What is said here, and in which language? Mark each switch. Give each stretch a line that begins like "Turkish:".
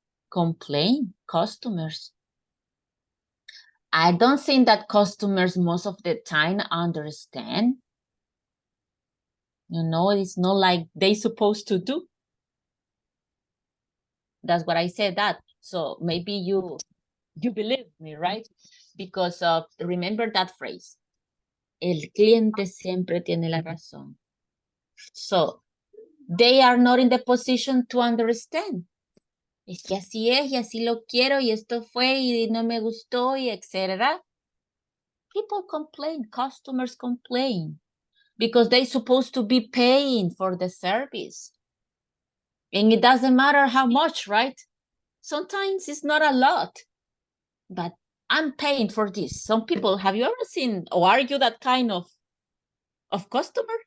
English: Complain, customers. I don't think that customers most of the time understand. You know, it's not like they supposed to do. That's what I said that. So maybe you believe me, right? Because remember that phrase.
Spanish: El cliente siempre tiene la razón.
English: So they are not in the position to understand.
Spanish: Es que así es y así lo quiero y esto fue y no me gustó y etcétera.
English: People complain, customers complain because they're supposed to be paying for the service. And it doesn't matter how much, right? Sometimes it's not a lot, but I'm paying for this. Some people, have you ever seen, or are you that kind of customer?